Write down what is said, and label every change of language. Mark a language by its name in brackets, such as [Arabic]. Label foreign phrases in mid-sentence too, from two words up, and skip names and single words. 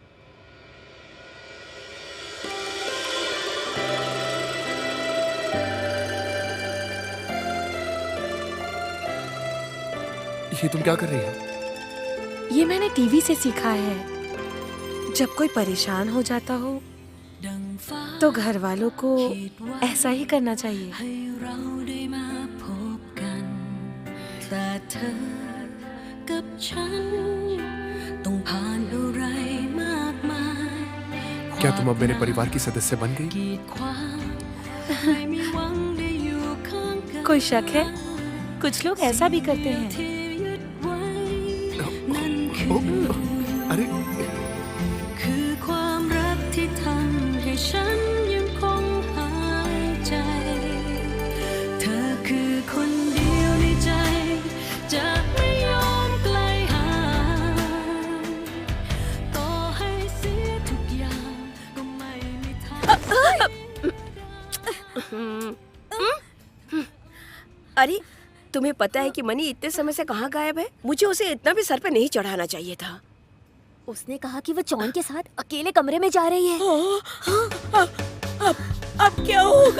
[Hindi] ये तुम क्या कर रही हो? ये मैंने टीवी से सीखा है। जब कोई परेशान हो जाता हो तो घर वालों को ऐसा ही करना चाहिए। [Thai] ให้เราได้มาพบกัน แต่เธอกับฉันต้องผ่านอะไรมากมาย [Hindi] क्या तुम अब मेरे परिवार की सदस्य बन गई? [Thai] กีดขวางไม่มีหวังได้อยู่ข้างกัน [Hindi] कोई शक है? कुछ लोग ऐसा भी करते हैं। [Thai] ที่ยึดไว้นั่นคือ [Hindi] अरे [Thai] คือความรักที่ทำให้ฉันยังคงหายใจ เธอคือคนเดียวในใจ จะไม่ยอมไกลห่างต่อให้เสียทุกอย่างก็ไม่มีทาง [Hindi] अरे तुम्हें पता है कि मनी इतने समय से कहाँ गायब है? मुझे उसे इतना भी सर पे नहीं चढ़ाना चाहिए था। उसने कहा कि वो जॉन के साथ अकेले कमरे में जा रही है। अब क्या होगा?